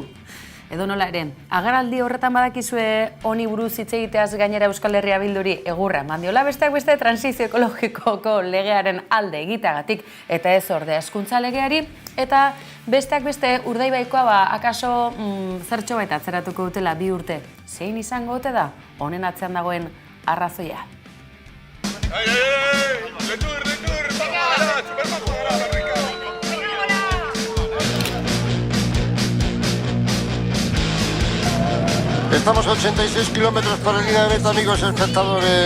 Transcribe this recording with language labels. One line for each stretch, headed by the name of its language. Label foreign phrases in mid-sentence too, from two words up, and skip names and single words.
Basque: Edo nola ere, agerraldi horretan badakizue honi buruz hitz egiteaz gainera Euskal Herria Bilduri egurra mandiola besteak beste transizio ekologikoko legearen alde egiteagatik eta ez ordea hezkuntza legeari, eta besteak beste Urdaibaikoa akaso zertxo baita atzeratuko dutela 2 urte. Zein izango ote da honen atzean dagoen arrazoia?
Spanish: Estamos a 86 kilómetros por línea de meta, amigos espectadores.